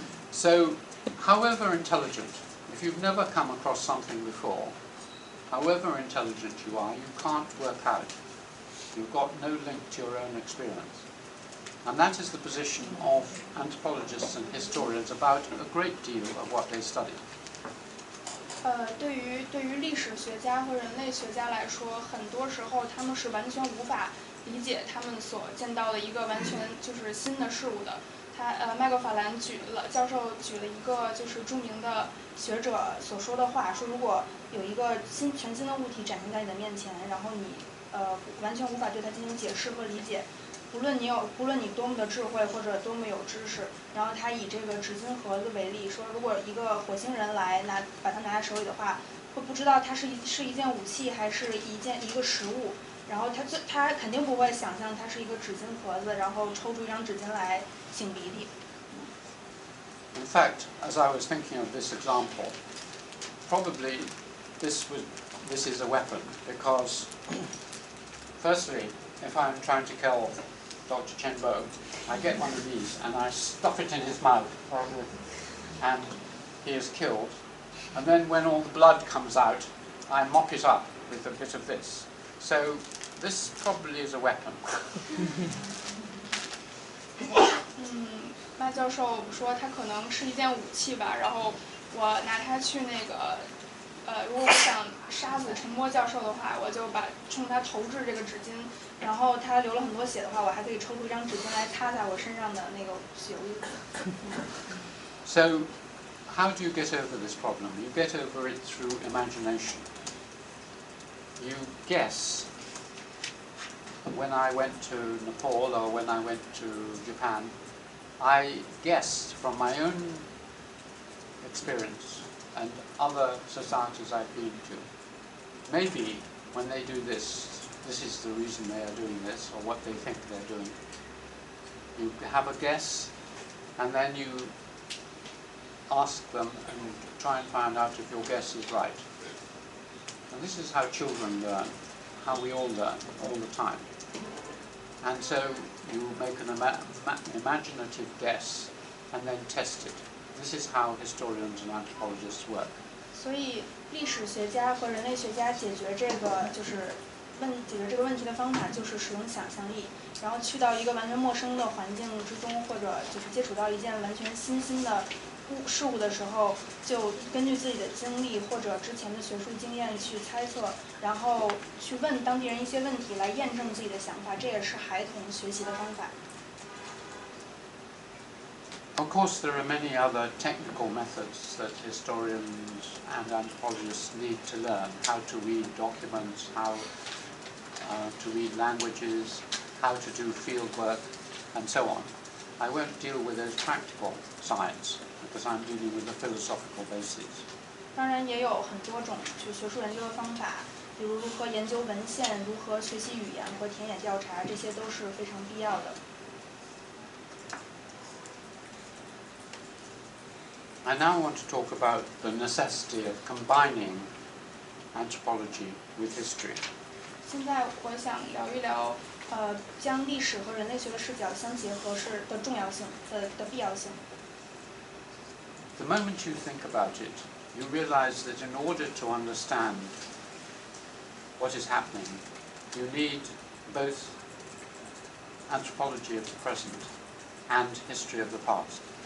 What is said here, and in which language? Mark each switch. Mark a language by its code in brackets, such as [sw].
[en] So, however intelligent, if you've never come across something before, however intelligent you are, you can't work out. You've got no link to your own experience. And that is the position of anthropologists and historians about a great deal of what they study. [zh] 对于历史学家和人类学家来说，很多时候他们是完全无法理解他们所见到的一个完全就是新的事物的。麦克法兰教授举了一个就是著名的学者所说的话，说如果有一个全新的物体展现在你的面前，然后你完全无法对它进行解释和理解。不论你多么的智慧或者多么有知识，然后他以这个纸巾盒子为例，说如果一个火星人来把它拿在手里的话，会不知道它是一件武器还是一个食物，然后他肯定不会想象它是一个纸巾盒子，然后抽出一张纸巾来擤鼻涕。 [en] In fact, as I was thinking of this example, probably this is a weapon, because firstly, if I'm trying to kill Dr. Chen Bo, I get one of these and I stuff it in his mouth and he is killed. And then when all the blood comes out, I mop it up with a bit of this. So this probably is a weapon. [zh] 麦教授说它可能是一件武器吧，然后我拿它去如果我想杀死陈波教授的话，我就冲他投掷这个纸巾，然后他流了很多血的话，我还可以抽出一张纸巾来擦擦我身上的那个血污。 [en] So, how do you get over this problem? You get over it through imagination. You guess. When I went to Nepal or when I went to Japan, I guessed from my own experience and other societies I've been to. Maybe when they do this is the reason they are doing this, or what they think they're doing. You have a guess, and then you ask them and try and find out if your guess is right. And this is how children learn, how we all learn, all the time. And so you make an imaginative guess and then test it. This is how historians and anthropologists work. [zh] 所以历史学家和人类学家解决这个问题的方法就是使用想象力，然后去到一个完全陌生的环境之中，或者就是接触到一件完全新兴的事物的时候，就根据自己的经历或者之前的学术经验去猜测，然后去问当地人一些问题来验证自己的想法，这也是孩童学习的方法。 [en] Of course, there are many other technical methods that historians and anthropologists need to learn: how to read documents, how to read languages, how to do field work, and so on. I won't deal with those practical sides because I'm dealing with the philosophical basis. [zh] 当然也有很多种学术研究的方法，比如如何研究文献、如何学习语言和田野调查，这些都是非常必要的。 [en] I now want to talk about the necessity of combining anthropology with history. [zh] 现在我想聊一聊，将历史和人类学的视角相结合的重要性的必要性。 [en] The moment you think about it, you realize that in order to understand what is happening, you need both anthropology of the present and history of the past.